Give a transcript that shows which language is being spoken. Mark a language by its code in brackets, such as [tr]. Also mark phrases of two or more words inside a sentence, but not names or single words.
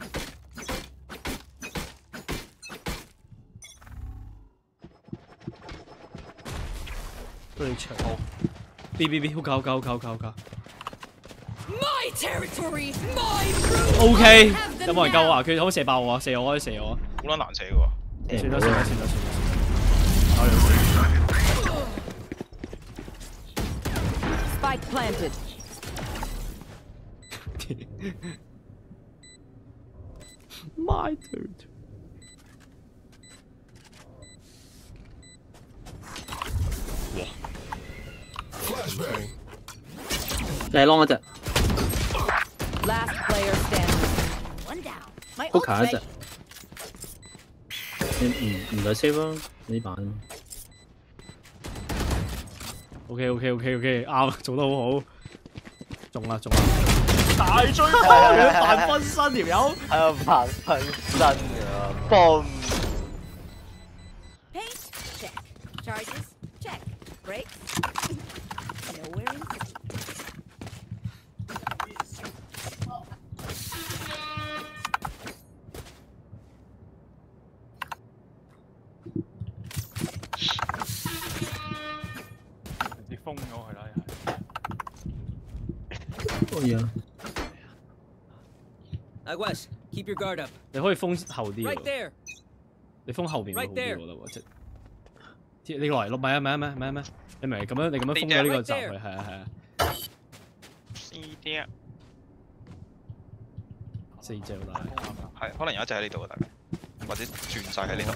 [yue] 都你長。B，好搞。 [en] My territory, my rules. [yue] OK， 有冇人救我啊？佢可以射爆我啊！射我。好撚難射嘅喎。算啦。 [en] Spike planted。 My turn。 [yue] 你係 long 一隻。 [en] Last player standing。 One down. My [yue] 好卡一隻。你唔使 save 咯，呢版。 OK，啱，做得好好。中啦！大追波扮分身條友。喺度扮分身㗎，嘣！ [en] Paint check. Charges check. Brakes. Nowhere in sight. [yue] 直接封咗佢啦，可以啊。 [en] West, keep your guard up. [yue] 你可以封後啲 [en] Right there. [yue] 你封後邊會好啲，我覺得喎，即你落嚟咪啊！你明咁樣封咗呢個閘佢，係啊。4隻好大。係，可能有一隻喺呢度啊，大家，或者轉晒喺呢度。